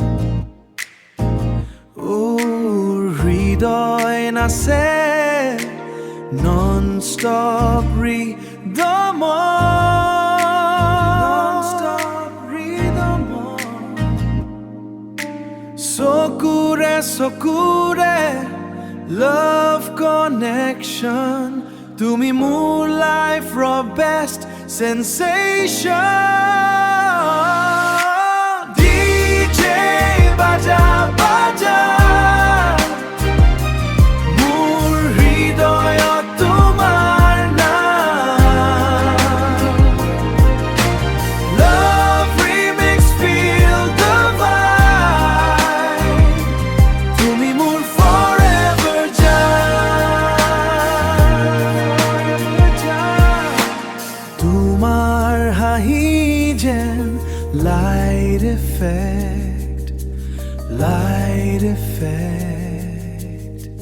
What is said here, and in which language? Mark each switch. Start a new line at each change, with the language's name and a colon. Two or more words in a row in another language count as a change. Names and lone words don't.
Assamese: হৃদয় নাচে ননষ্টপ ৰিদমত, চকুৰে চকুৰে
English: love connection,
Assamese: তুমি মোৰ লাইফৰ বেষ্ট sensation। DJ বাজা বাজা মোৰ হৃদয়ত তোমাৰ নাম।
English: Love remix feel the vibe,
Assamese: তুমি মোৰ তোমাৰ হাঁহি যেন
English: light effect, light effect.